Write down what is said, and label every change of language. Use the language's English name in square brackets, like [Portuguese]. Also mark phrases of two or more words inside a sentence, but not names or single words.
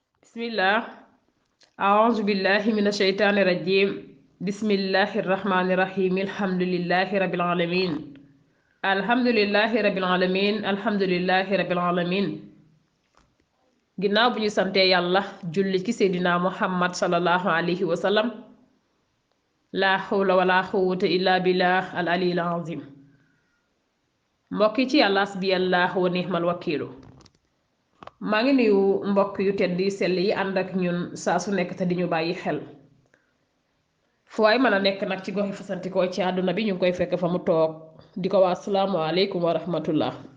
[Arabic] بسم الله أعوذ بالله من الشيطان الرجيم بسم الله الرحمن الرحيم الحمد لله رب العالمين [Wolof] ginnaaw bu ñu santee yàlla julli ci [Arabic] سيدنا محمد صلى الله عليه وسلم لا حول ولا قوة إلا بالله العلي العظيم [Wolof] mbokk yi ci yàlla [Arabic] حسبي الله ونعم الوكيل [Wolof] maa ngi nuyu mbokk yu tedd yi sell yi ànd ak ñun saa su nekk te di ñu bàyyi xel fu waay mën a nekk nag ci goxi fasantikoo ci àdduna bi ñu ngi koy fekk fa mu toog di ko waa [Arabic] السلام عليكم ورحمة الله